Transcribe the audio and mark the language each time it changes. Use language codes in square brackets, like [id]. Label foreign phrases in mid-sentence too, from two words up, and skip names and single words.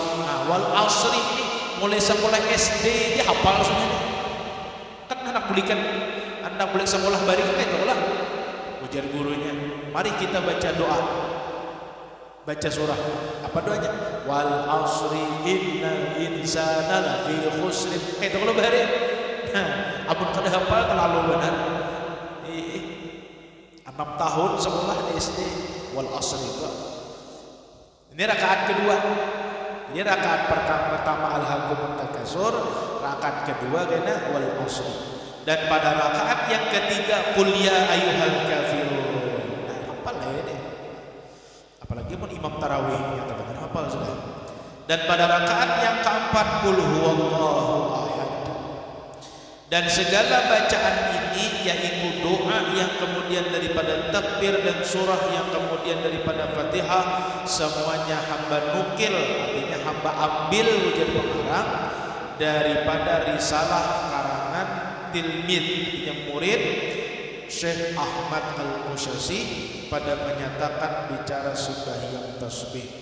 [id] Nah, [ar] والعصر [id] ini mulai sekolah SD dia hafal semuanya. [bjn] Kan anak bulik sekolah baring kan itu lah. [id] Ujar gurunya, mari kita baca doa. Baca surah. Apa doanya? [ar] والعصر إن الإنسان لفي خسر. [bjn] Itu kalau bahari. Nah, amun kada hafal terlalu benar. 6 tahun sekolah di SD [ar] والعصر [bjn] itu. [id] Ini rakaat kedua. Ini rakaat pertama [ar] ألهاكم التكاثر, [id] rakaat kedua kena [ar] والعصر. Dan pada rakaat yang ketiga قل يا أيها الكافرون. [id] Nah, hafal ya. [bjn] Apalagi pun imam tarawih yang teman hafal sudah. [ar] Dan pada rakaat yang keempat قل هو الله أحد. [id] Dan segala bacaan ini yaitu doa yang kemudian daripada takbir dan surah yang kemudian daripada Fatihah semuanya hamba nukil, artinya hamba ambil ujar pengarang daripada risalah karangan tilmid, artinya murid Syekh Ahmad Al-Musyasi pada menyatakan bicara sembahyang tasbih.